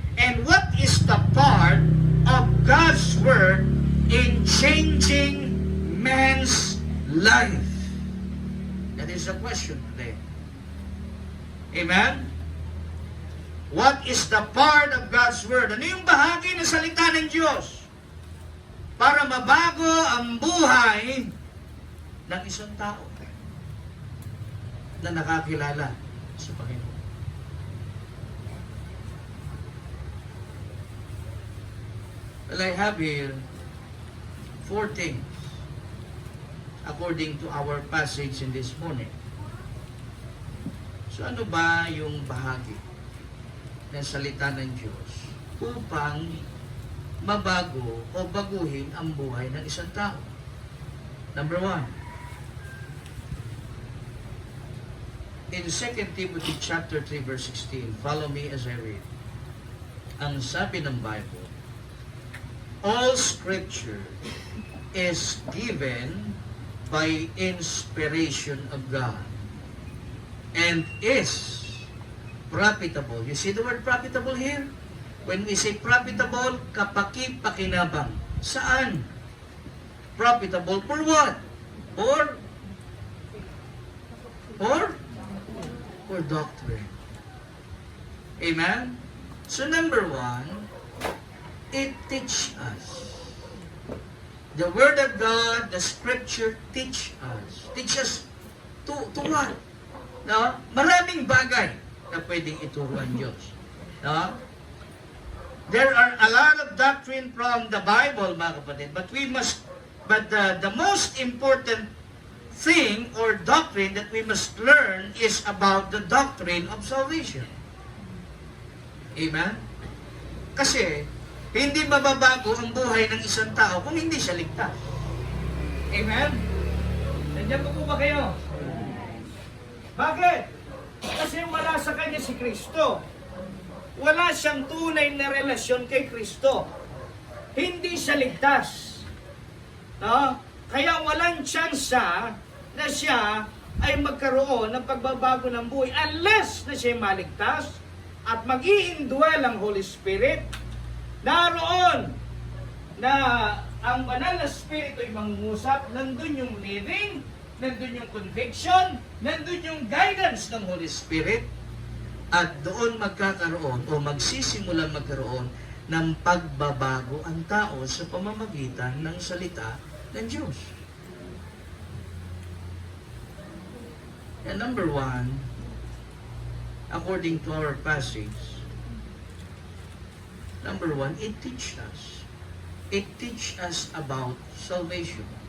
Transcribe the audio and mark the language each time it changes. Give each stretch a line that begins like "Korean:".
English: And what is the part of God's Word in changing man's life? That is the question today. Amen? What is the part of God's Word?
Filipino: Ano yung bahagi ng salita ng Diyos para mabago ang buhay ng isang tao na nakakilala sa Panginoon?
English: Well, I have here 4 things according to our passage in this morning.
Filipino: So ano ba yung bahagi ng salita ng Diyos upang mabago o baguhin ang buhay ng isang tao?
English: Number 1. In 2 Timothy chapter 3 verse 16, follow me as I read.
Filipino: Ang sabi ng Bible,
English: all Scripture is given by inspiration of God and is profitable. You see the word profitable here? When we say profitable,
Filipino: kapaki-pakinabang. Saan?
English: Profitable for what? For doctrine. Amen? So number 1, it teach us. The Word of God, the Scripture teach us. Teach us to what? No?
Filipino: Maraming bagay na pwedeng ituro ang Diyos. No?
English: There are a lot of doctrine from the Bible,
Filipino: mga kapatid,
English: but the most important thing or doctrine that we must learn is about the doctrine of salvation. Amen?
Filipino: Kasi, hindi mababago ang buhay ng isang tao kung hindi siya ligtas. Amen? Nandiyan po ba kayo? Bakit? Kasi wala sa kanya si Kristo. Wala siyang tunay na relasyon kay Kristo. Hindi siya ligtas. No? Kaya walang tsansa na siya ay magkaroon ng pagbabago ng buhay unless na siya maligtas at mag-i-indwell ang Holy Spirit. Naroon na ang banal na Espiritu ay mangungusap, nandun yung living, nandun yung conviction, nandun yung guidance ng Holy Spirit, at doon magkakaroon o magsisimulang magkaroon ng pagbabago ang tao sa pamamagitan ng salita ng Diyos.
English: And number 1, according to our passage, number 1, it teach us. It teach us about salvation.